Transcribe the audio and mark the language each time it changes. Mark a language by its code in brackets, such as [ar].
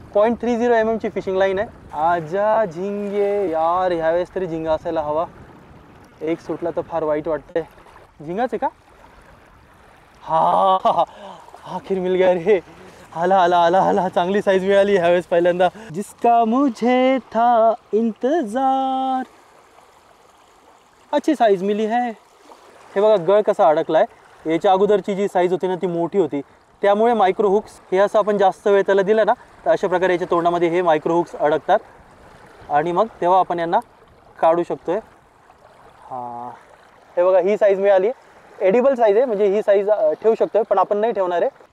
[mr] 0.30 mm ची fishing line आहे. [hi] आजा झिंगे यार, [mr] ह्यावेळेस तरी झिंगा असायला हवा. एक सुटला तर फार वाईट वाटतंय. झिंगाच आहे का? हा, [hi] आखिर मिल गया रे. [mr] आला आला आला आला, चांगली साईज मिळाली ह्यावेळेस पहिल्यांदा. [hi] जिसका मुझे था इंतजार, अच्छी साईज मिली है. [mr] हे बघा गळ कसा अडकलाय. याच्या अगोदरची जी साईज होती ना ती मोठी होती, त्यामुळे मायक्रो हुक्स हे असं आपण जास्त वेळ त्याला दिला ना तर अशा प्रकारे याच्या तोंडामध्ये हे मायक्रो हुक्स अडकतात आणि मग तेव्हा आपण यांना काढू शकतोय. हां, हे बघा ही साईज मिळाली. एडिबल साईज आहे, म्हणजे ही साईज ठेवू शकतोय, पण आपण नाही ठेवणार आहे.